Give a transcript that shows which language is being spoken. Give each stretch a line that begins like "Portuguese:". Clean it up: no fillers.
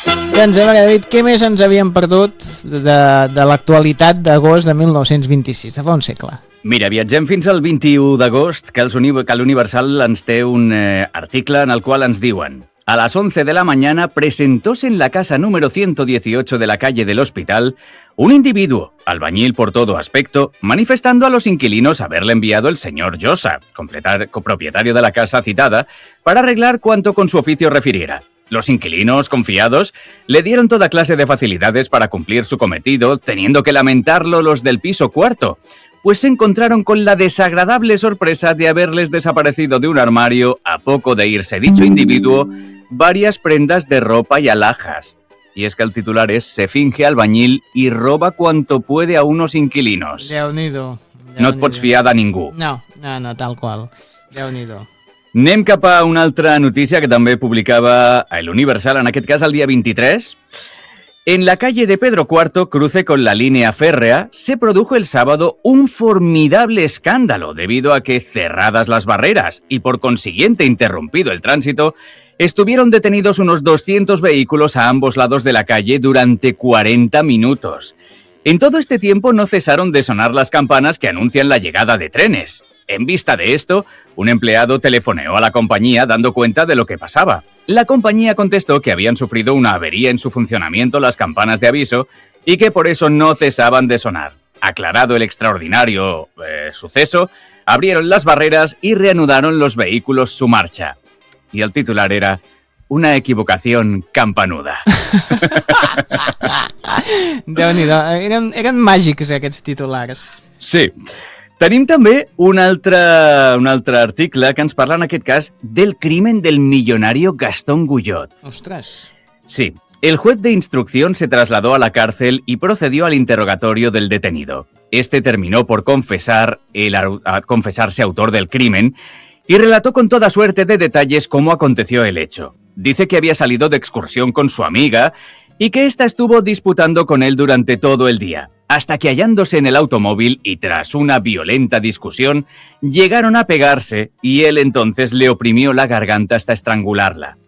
Catalan: Doncs a veure, David, què més ens havíem perdut de l'actualitat d'agost de 1926, de fa un segle? Mira, viatgem fins al 21 d'agost, que l'Universal ens té un article en el qual ens diuen:
Spanish: a las 11 de la mañana presentóse en la casa número 118 de la calle del hospital un individuo, albañil por todo aspecto, manifestando a los inquilinos haberle enviado el señor Llosa, copropietario de la casa citada, para arreglar cuanto con su oficio refiriera. Los inquilinos, confiados, le dieron toda clase de facilidades para cumplir su cometido, teniendo que lamentarlo los del piso cuarto, pues se encontraron con la desagradable sorpresa de haberles desaparecido de un armario, a poco de irse dicho individuo, varias prendas de ropa y alhajas. Y es que el titular es: se finge albañil y roba cuanto puede a unos inquilinos.
Catalan: Déu-n'hi-do. No et pots fiar de ningú. No, tal qual. Déu-n'hi-do. Anem cap a una altra notícia que també publicava El Universal, en aquest cas el dia 23.
Spanish: En la calle de Pedro IV, cruce con la línea férrea, se produjo el sábado un formidable escándalo debido a que, cerradas las barreras y por consiguiente interrumpido el tránsito, estuvieron detenidos unos 200 vehículos a ambos lados de la calle durante 40 minutos. En todo este tiempo no cesaron de sonar las campanas que anuncian la llegada de trenes. En vista de esto, un empleado telefoneó a la compañía dando cuenta de lo que pasaba. La compañía contestó que habían sufrido una avería en su funcionamiento las campanas de aviso y que por eso no cesaban de sonar. Aclarado el extraordinario suceso, abrieron las barreras y reanudaron los vehículos su marcha. Y el titular era: una equivocación campanuda.
Catalan: Déu-n'hi-do. Eren màgics, aquests titulars. Sí. Tenim també un altre article que ens parla, en aquest cas,
Spanish: del crimen del millonario
Catalan: Gastón Guyot. Ostres. Sí.
Spanish: El juez de instrucción se trasladó a la cárcel y procedió al interrogatorio del detenido. Este terminó por confesarse autor del crimen y relató con toda suerte de detalles cómo aconteció el hecho. Dice que había salido de excursión con su amiga y que ésta estuvo disputando con él durante todo el día, hasta que hallándose en el automóvil y tras una violenta discusión, llegaron a pegarse y él entonces le oprimió la garganta hasta estrangularla.